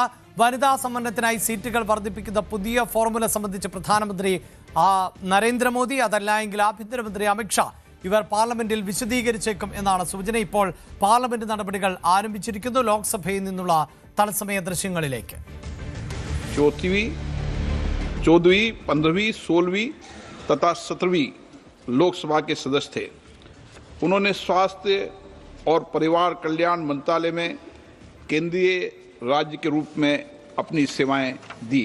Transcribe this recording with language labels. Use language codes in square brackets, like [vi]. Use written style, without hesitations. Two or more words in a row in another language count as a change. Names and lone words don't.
[ml] വനിതാ സംവരണത്തിനായി സീറ്റുകൾ വർദ്ധിപ്പിക്കുന്ന പുതിയ ഫോർമുല സംബന്ധിച്ച് പ്രധാനമന്ത്രി നരേന്ദ്രമോദി, അതല്ല എങ്കിൽ ആഭ്യന്തരമന്ത്രി അമിത്ഷാ ഇവർ പാർലമെന്റിൽ വിശദീകരിച്ചേക്കും എന്നാണ് സൂചന. ഇപ്പോൾ പാർലമെന്റ് നടപടികൾ ആരംഭിച്ചിരിക്കുന്നു. ലോക്സഭയിൽ നിന്നുള്ള തത്സമയ ദൃശ്യങ്ങളിലേക്ക്. [hi] 4वीं, 14वीं, 15वीं, 16वीं तथा 17वीं लोकसभा के सदस्य थे। उन्होंने स्वास्थ्य और परिवार कल्याण मंत्रालय में केंद्रीय राज्य के रूप में अपनी सेवाएं दी।